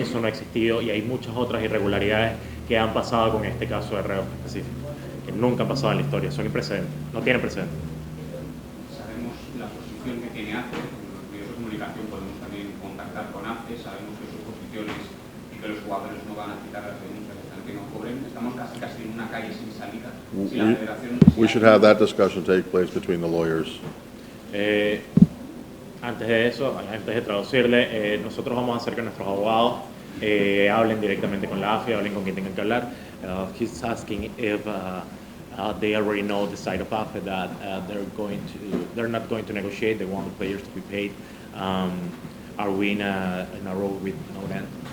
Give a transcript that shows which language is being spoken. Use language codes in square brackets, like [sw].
[es] Eso no ha existido y hay muchas otras irregularidades que han pasado con este caso de Reus específico, que nunca han pasado en la historia, son imprecedentes, no tienen precedente. Sabemos la posición que tiene AFE, en los medios de comunicación podemos también contactar con AFE, sabemos que sus posiciones y que los jugadores no van a citar las denuncias hasta que no cobren. Estamos casi en una calle sin salida. Si la Federación [en] We should have that discussion take place between the lawyers. [es] Antes de eso, antes de traducirle, nosotros vamos a hacer que nuestros abogados hablen directamente con la AFE, hablen con quien tengan que hablar. [en] He's asking if they already know the side of AFE that they're not going to negotiate. They want the players to be paid. Are we in a row with no end?